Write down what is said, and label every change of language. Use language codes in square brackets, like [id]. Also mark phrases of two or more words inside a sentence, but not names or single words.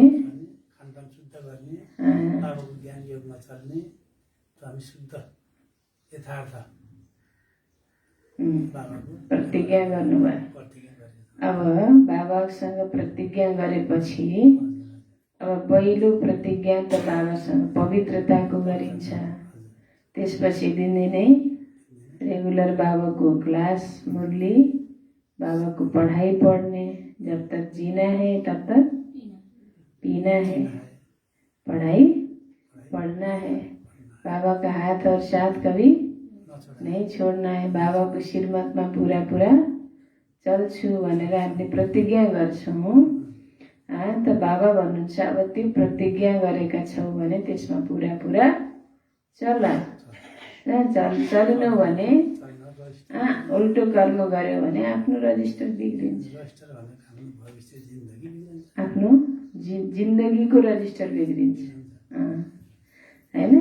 [ne] खानपान शुद्ध गर्ने, बाबाको ज्ञान योगमा चल्ने, हामी शुद्ध यथार्थ बाबाको प्रतिज्ञा गर्नुभयो। अब बाबासँग प्रतिज्ञा गरेपछि अब पहिलो प्रतिज्ञा त बाबासँग पवित्रताको गरिन्छ। त्यसपछि दिनदिनै रेगुलर बाबा को क्लास मुरली, बाबा को पढ़ाई पढ़ने, जब तक जीना है तब तक पीना है, पढ़ाई पढ़ना है, बाबा का हाथ और साथ कभी नहीं छोड़ना है, बाबा को श्रीमतमा पूरा पूरा चल्छु भनेर हामीले प्रतिज्ञा गर्छौँ। त बाबा भन्नुहुन्छ अब त्यो प्रतिज्ञा गरेका छौ भने त्यसमा पूरा पूरा चल चलेनौ भने उल्टो कर्म गर्यो भने आफ्नो रजिस्टर बिग्रिन्छ, आफ्नो जिन्दगीको रजिस्टर बिग्रिन्छ हैन।